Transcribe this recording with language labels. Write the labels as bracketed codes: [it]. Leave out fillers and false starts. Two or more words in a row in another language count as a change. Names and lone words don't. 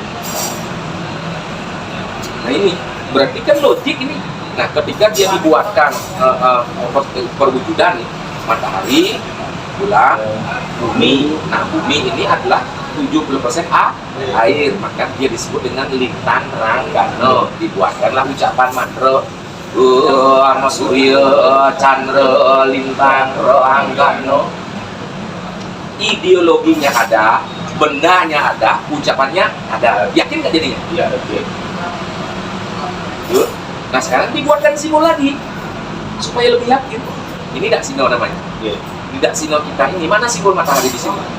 [id] Nah, ini berarti kan logik ini. Nah, ketika dia dibuatkan perwujudan matahari, bulan, bumi. Nah, bumi ini adalah 70% air, maka dia disebut dengan lintang ranggana. Dibuatkanlah ucapan mantra Ama Surya Chandra Lintang Ranggana. Ideologinya ada, bendanya ada, ucapannya ada. Yakin nggak jadinya? Iya, oke. Nah, sekarang dibuatkan simbol lagi supaya lebih yakin. Ini Daksino namanya. Iya. Di Daksino kita ini, mana simbol matahari di sini?